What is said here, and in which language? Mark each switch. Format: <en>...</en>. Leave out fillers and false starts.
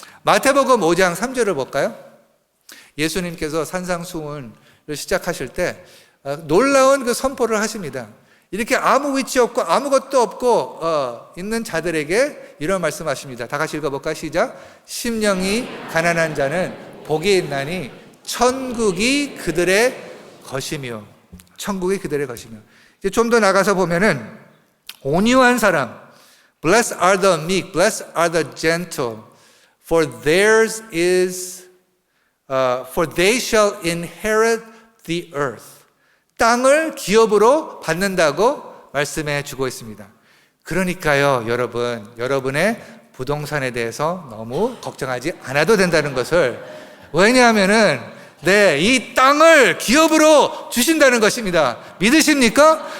<ko>마태복음 5장 3절을 볼까요? 예수님께서 산상수훈을 시작하실 때 놀라운 그 선포를 하십니다. 이렇게 아무 위치 없고 아무것도 없고 있는 자들에게 이런 말씀하십니다. 다 같이 읽어볼까요? 시작. 심령이 가난한 자는 복이 있나니 천국이 그들의 것이며. 천국이 그들의 것이며. 이제 좀 더 나가서 보면은 온유한 사람,</ko> <en>Blessed are the meek, blessed are the gentle, for theirs is, for they shall inherit the earth.</en> <ko>땅을 기업으로 받는다고 말씀해 주고 있습니다. 그러니까요, 여러분의 부동산에 대해서 너무 걱정하지 않아도 된다는 것을, 왜냐하면은 이 땅을 기업으로 주신다는 것입니다. 믿으십니까?</ko>